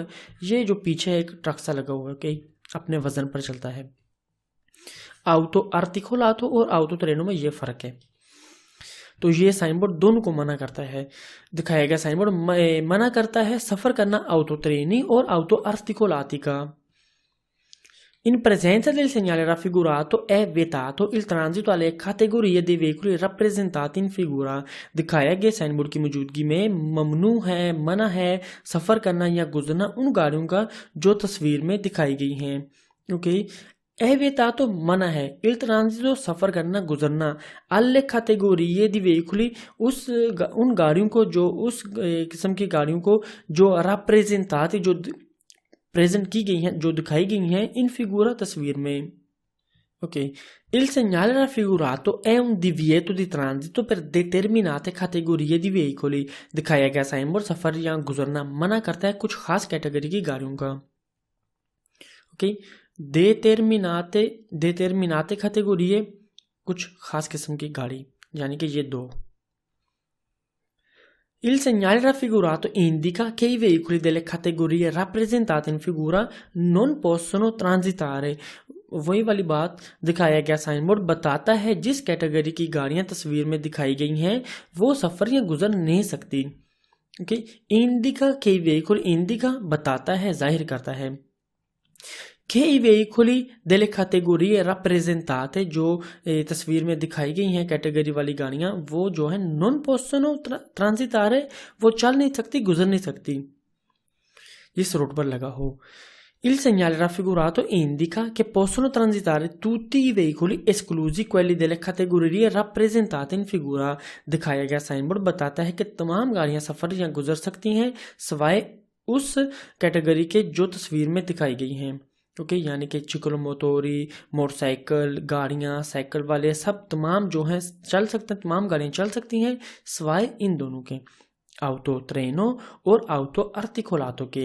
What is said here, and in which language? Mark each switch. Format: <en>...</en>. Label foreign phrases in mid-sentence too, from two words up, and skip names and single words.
<hi>ये जो पीछे है एक ट्रक सा लगा हुआ है, कई अपने वजन पर चलता है।</hi> <it>auto articolato</it> <hi>और</hi> <it>auto treno</it> <hi>में ये फर्क है। तो ये</hi> <en>sign board</en> <hi>दोनों को मना करता है। दिखाया गया</hi> <en>sign board</en> <hi>मना करता है सफर करना</hi> <it>auto treni</it> <hi>और</hi> <it>auto articolati</it> <hi>का।</hi> <it>In presenza del segnale raffigurato è vietato il transito alle categorie dei veicoli rappresentati in figura।</it> <hi>दिखाया गया</hi> <en>sign board</en> <hi>की मौजूदगी में ममनू है, मना है सफर करना या गुजरना उन गाड़ियों का जो तस्वीर में दिखाई गई हैं। ओके, Evitato मना है,</hi> <it>il transito</it> <hi>सफर करना गुजरना,</hi> <it>alle categorie di veicoli</it> <hi>उन गाड़ियों को जो उस किस्म की गाड़ियों को जो rappresentate जो प्रेजेंट की गई हैं, जो दिखाई गई हैं</hi> <it>in figura</it> <hi>तस्वीर में।</hi> <it>Ok, il segnale raffigurato è un divieto di transito per determinate categorie di veicoli।</it> <hi>दिखाया गया</hi> <en>sign board</en> <hi>सफर या गुजरना मना करता है कुछ खास कैटेगरी की गाड़ियों का। ओके,</hi> <it>determinate categorie</it> <hi>कुछ खास किस्म की गाड़ी, यानी कि ये दो।</hi> <it>Il segnale raffigurato indica che i veicoli delle categorie rappresentate in figura non possono transitare।</it> <hi>वही वाली बात, दिखाया गया</hi> <en>sign board</en> <hi>बताता है जिस कैटेगरी की गाड़ियां तस्वीर में दिखाई गई हैं वो सफर या गुजर नहीं सकती। ओके,</hi> <it>indica che veicoli,</it> <hi>इंडिका बताता है, जाहिर करता है</hi> <it>che i veicoli delle categorie rappresentate</it> <hi>जो तस्वीर में दिखाई गई हैं कैटेगरी वाली गाड़ियां वो जो है</hi> <it>non possono transitare,</it> <hi>वो चल नहीं सकती, गुजर नहीं सकती इस रोड पर लगा हो।</hi> <it>Il segnale raffigurato indica che possono transitare tutti i veicoli esclusi quelli delle categorie rappresentate in figura।</it> <hi>दिखाया गया</hi> <en>sign board</en> <hi>बताता है कि तमाम गाड़ियां सफर या गुजर सकती हैं सिवाय उस कैटेगरी के जो तस्वीर में दिखाई गई हैं। ओके, यानी कि चिक्लोमोटोरी, मोटरसाइकिल, गाड़ियां, साइकिल वाले सब तमाम जो हैं चल सकते हैं, तमाम गाड़ियां चल सकती हैं सिवाय इन दोनों के,</hi> <it>auto treno</it> <hi>और</hi> <it>auto articolato</it> <hi>के।</hi>